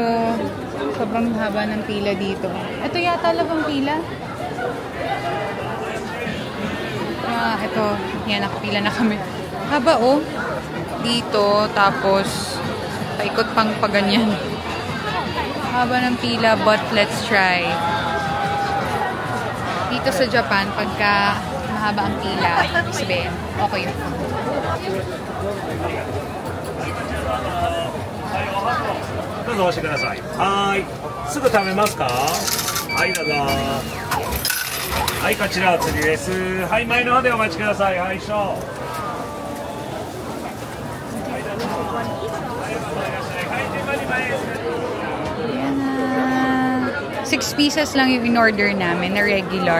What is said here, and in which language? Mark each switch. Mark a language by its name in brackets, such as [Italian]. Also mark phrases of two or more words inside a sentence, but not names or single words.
[Filipino] Sobrang haba ng pila dito. Ito yata labang pila. Ah, ito. Yan, nakapila na kami. Haba, oh. Dito, tapos paikot pang paganyan. Haba ng pila, [English] but let's try. [Filipino] Dito sa Japan, pagka mahaba ang pila, sabihin, okay yun. [Japanese] Dozo, お待ちください。はい。すぐ食べますか？はい、どうぞ。はい、こちらお釣りです。はい、前の方でお待ちください。はい、しょう。 [Filipino] 6 pieces lang yung in-order namin na regular.